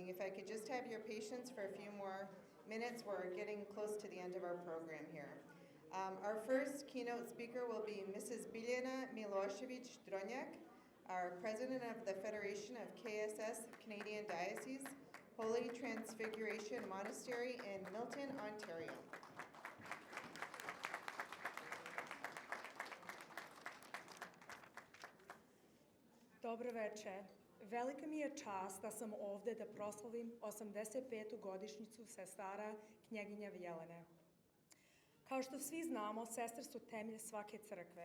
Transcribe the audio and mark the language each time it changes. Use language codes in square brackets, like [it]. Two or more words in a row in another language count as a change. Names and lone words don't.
[en] If I could just have your patience for a few more minutes, we're getting close to the end of our program here. Our first keynote speaker will be Mrs. Biljana Milošević-Dronjak, our president of the Federation of KSS Canadian Diocese, Holy Transfiguration Monastery in Milton, Ontario. [sr] Dobro večer. Velika mi je čast da sam ovde da proslavim 85. godišnjicu sestara knjeginje Jelene. Kao što svi znamo, sestre su temelj svake crkve.